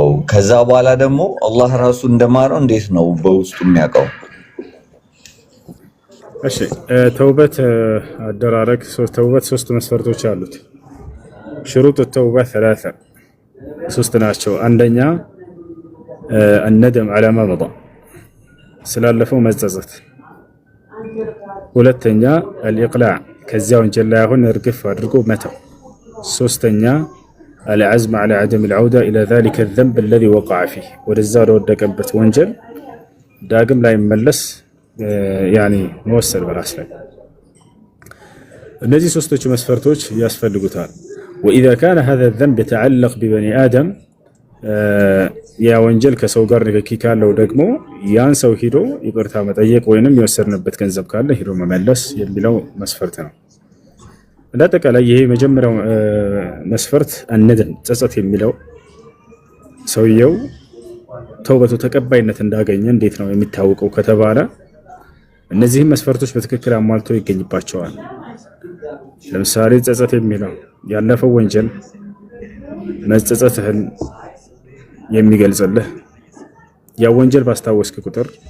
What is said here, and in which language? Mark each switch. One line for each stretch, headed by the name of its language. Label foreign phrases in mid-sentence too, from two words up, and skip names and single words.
Amharic: ከዛ በኋላ ደግሞ አላህ ራሱ እንደማረው እንዴት ነው በውስጡ የሚያውቀው? እሺ ተውበት አደራረግ ተውበት ሶስት መስፈርቶች አሉት።
Arabic: شروط توبة
Amharic: ثلاثه ሶስት ናቸው። አንደኛ
Arabic: الندم على ما مضى
Amharic: ስላለፈው መጸጸት። ሁለተኛ الإقلاع ከዚያ ወንጀል ላይ አሁን እርግፍ አድርጎ መተው። ሶስተኛ
Arabic: العزم على عدم العودة إلى ذلك الذنب الذي وقع فيه
Amharic: ወደዛ ወደቀበት ወንጀል ዳግም ላይ መለስ يعني መወሰን በራስ ላይ። እነዚህ ሶስቶቹ መስፈርቶች ያስፈልጉታል።
Arabic: وإذا كان هذا الذنب يتعلق ببني آدم
Amharic: ያ ወንጀል ከሰው ጋር ንክኪ ካለው ደግሞ ያን ሰው ሄዶ ይቅርታ መጠየቅ ወይንም የወሰድንበት ገንዘብ ካለ ሄዶ መመለስ የሚለው መስፈርት ነው። እንዳጠቃላይ ይሄ መጀመሪያው መስፈርት አንደም ጸጸት የሚለው ሰውየው ተውበቱ ተቀባይነት እንዳገኘ እንዴት ነው የሚታወቀው ከተባለ እነዚህም መስፈርቶች በትክክል አሟልቶ ይገኝባቸዋል። ለምሳሌ ጸጸት የሚለው ያለፈው ወንጀል መጸጸትህን የሚገልጽልህ ያ ወንጀል ባስታወስክ ቁጥር